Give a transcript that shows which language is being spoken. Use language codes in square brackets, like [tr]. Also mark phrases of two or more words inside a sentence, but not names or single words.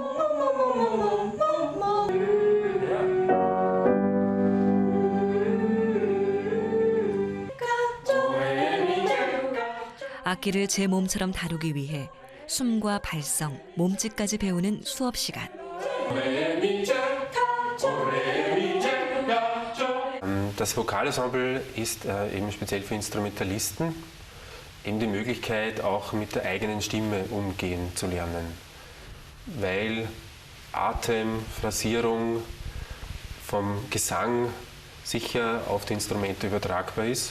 [ko] 악기를 제 몸처럼 다루기 위해 숨과 발성, 몸짓까지 배우는 수업 시간. [de] Das Vokalensemble ist eben speziell für Instrumentalisten eben die Möglichkeit, auch mit der eigenen Stimme umgehen zu lernen, weil Atem, Phrasierung vom Gesang sicher auf die Instrumente übertragbar ist.